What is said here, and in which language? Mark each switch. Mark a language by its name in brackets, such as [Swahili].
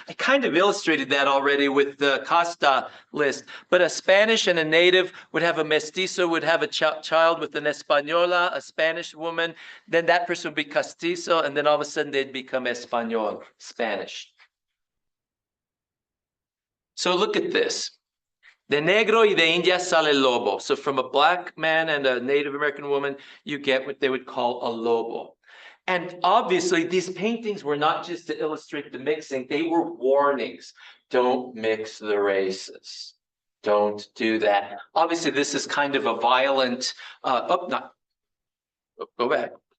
[English] I kind of illustrated that already with the CASTA list, but a Spanish and a native would have a mestizo, would have a child with an Española, a Spanish woman, then that person would be castizo, and then all of a sudden they'd become Español, Spanish. So look at this. [Spanish] De negro y de India sale lobo. [English] So from a black man and a Native American woman, you get what they would call a lobo. And obviously, these paintings were not just to illustrate the mixing, they were warnings. Don't mix the races. Don't do that. Obviously, this is kind of a violent, go back.